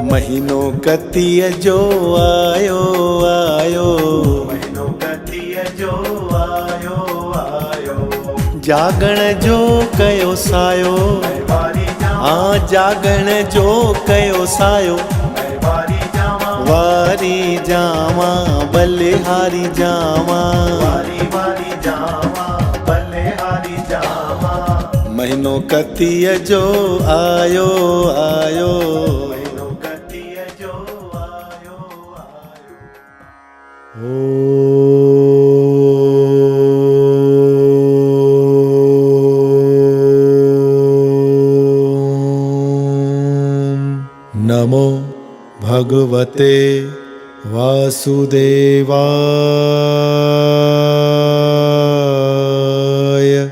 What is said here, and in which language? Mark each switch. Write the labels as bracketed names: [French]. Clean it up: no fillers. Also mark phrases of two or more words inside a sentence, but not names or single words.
[Sindhi] महीनो कतीअ जो आयो आयो, महीनो कतीअ जो आयो आयो, जागण जो कयो सायो, वारी जावा, हाँ जागण जो कयो सायो, वारी जावा, वारी जावा बलिहारी जावा, वारी वारी जावा, बलिहारी जावा, महीनो कतीअ जो आयो आयो, महीनो कतीअ जो आयो आयो। [Sanskrit] नमो भगवते वासुदेवाय।